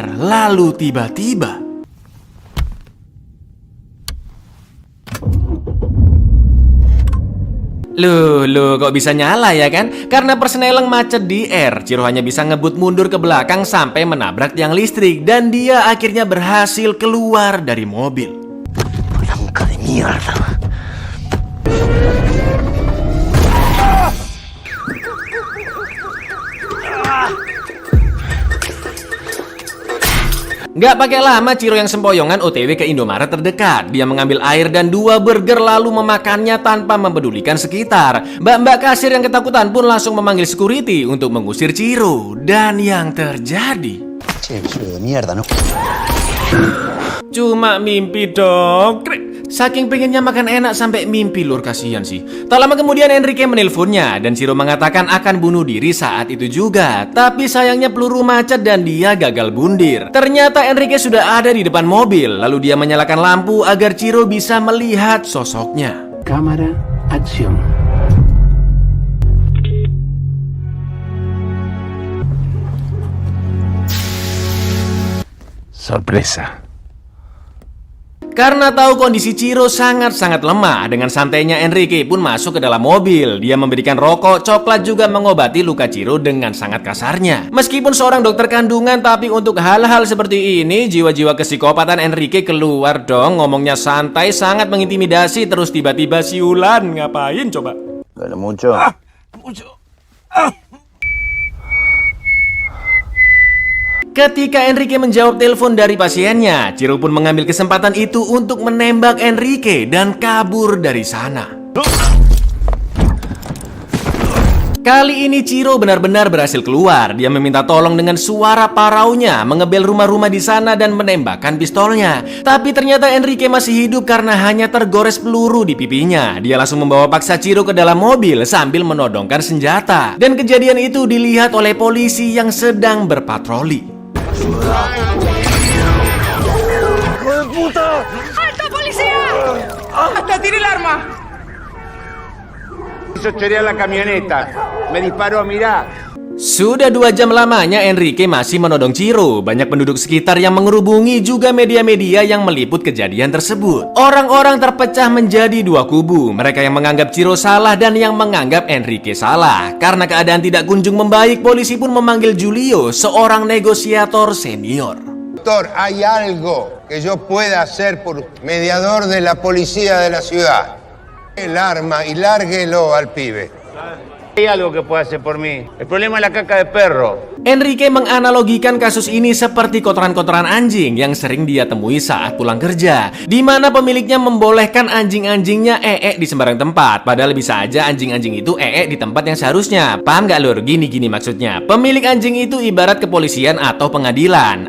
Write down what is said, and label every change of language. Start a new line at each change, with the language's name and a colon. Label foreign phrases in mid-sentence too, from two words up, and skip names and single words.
Indonesian: Lalu tiba-tiba Loh, kok bisa nyala ya kan? Karena persneleng macet di R, Ciro hanya bisa ngebut mundur ke belakang sampai menabrak tiang listrik. Dan dia akhirnya berhasil keluar dari mobil.
Spanish: Blanca de mierda.
Indonesian: Nggak pakai lama, Ciro yang sempoyongan OTW ke Indomaret terdekat. Dia mengambil air dan 2 burger lalu memakannya tanpa mempedulikan sekitar. Mbak-mbak kasir yang ketakutan pun langsung memanggil security untuk mengusir Ciro. Dan yang terjadi...
Spanish: Che, de mierda, ¿no?
Indonesian: Cuma mimpi dong. Saking pengennya makan enak sampai mimpi, lur, kasihan sih. Tak lama kemudian Enrique menelponnya dan Ciro mengatakan akan bunuh diri saat itu juga. Tapi sayangnya peluru macet dan dia gagal bundir. Ternyata Enrique sudah ada di depan mobil. Lalu dia menyalakan lampu agar Ciro bisa melihat sosoknya.
Spanish: Cámara, acción. Sorpresa.
Indonesian: Karena tahu kondisi Ciro sangat-sangat lemah, dengan santainya Enrique pun masuk ke dalam mobil. Dia memberikan rokok, coklat, juga mengobati luka Ciro dengan sangat kasarnya. Meskipun seorang dokter kandungan, tapi untuk hal-hal seperti ini, jiwa-jiwa kesikopatan Enrique keluar dong. Ngomongnya santai, sangat mengintimidasi, terus tiba-tiba siulan. Ngapain coba?
Spanish: Duele mucho.
Indonesian: Ketika Enrique menjawab telepon dari pasiennya, Ciro pun mengambil kesempatan itu untuk menembak Enrique dan kabur dari sana. Kali ini Ciro benar-benar berhasil keluar. Dia meminta tolong dengan suara paraunya, mengebel rumah-rumah di sana dan menembakkan pistolnya. Tapi ternyata Enrique masih hidup karena hanya tergores peluru di pipinya. Dia langsung membawa paksa Ciro ke dalam mobil sambil menodongkan senjata. Dan kejadian itu dilihat oleh polisi yang sedang berpatroli.
Spanish: ¡Alto, policía! ¡Hasta tire el arma! Hizo chorear la camioneta. Me disparó, mirá.
Indonesian: Sudah 2 jam lamanya Enrique masih menodong Ciro. Banyak penduduk sekitar yang mengerubungi, juga media-media yang meliput kejadian tersebut. Orang-orang terpecah menjadi 2 kubu. Mereka yang menganggap Ciro salah dan yang menganggap Enrique salah. Karena keadaan tidak kunjung membaik, polisi pun memanggil Julio, seorang negosiator senior.
Spanish: Doctor, hay algo que yo pueda hacer por mediador de la policía de la ciudad. El arma y lárguelo al pibe. Hay algo que pueda hacer por mí. El problema es la caca de perro.
Indonesian: Enrique menganalogikan kasus ini seperti kotoran-kotoran anjing yang sering dia temui saat pulang kerja, di mana pemiliknya membolehkan anjing-anjingnya di sembarang tempat. Padahal bisa aja anjing-anjing itu di tempat yang seharusnya. Paham gak, lur? Gini maksudnya. Pemilik anjing itu ibarat kepolisian atau pengadilan.